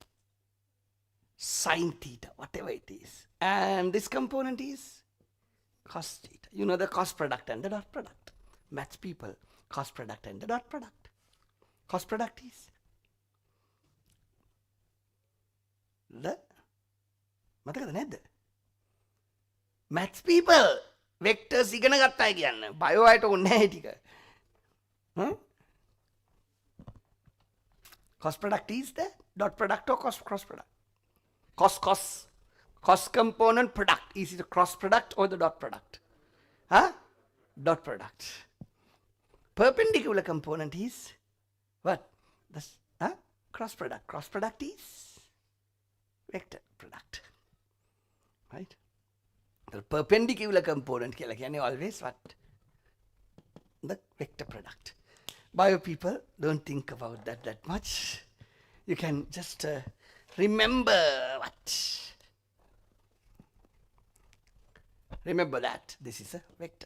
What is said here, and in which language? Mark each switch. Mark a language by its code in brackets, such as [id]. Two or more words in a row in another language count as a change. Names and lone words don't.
[en] Sine theta, whatever it is. And this component is cos theta. You know the cos product and the dot product. Maths people, cos product and the dot product. Cos product is the [si] මතකද නැද්ද? [en] Maths people vectors [si] ඉගෙන ගත්තා කියන්න. බයෝ අයට ඕනේ නැහැ ටික. [en] Cos product is the dot product or cross product? Cos component product. Is it a cross product or the dot product? Dot product. Perpendicular component is what? This cross product. Cross product is vector product. Right? The perpendicular component [si] කියලා කියන්නේ [en] always what? The vector product. Bio people, don't think about that much. You can just remember what? Remember that this is a vector.